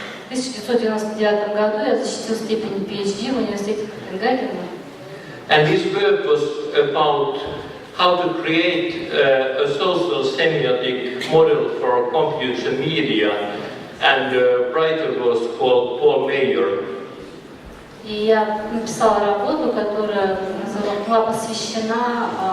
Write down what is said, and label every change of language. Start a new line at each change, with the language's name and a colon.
Russian: В 1999 году я защитил степень PhD в университете Копенгагена.
English: And this work was about how to create a social semiotic model for computer media, and the writer was called Paul Meyer.
Russian: И я написала работу, которая была посвящена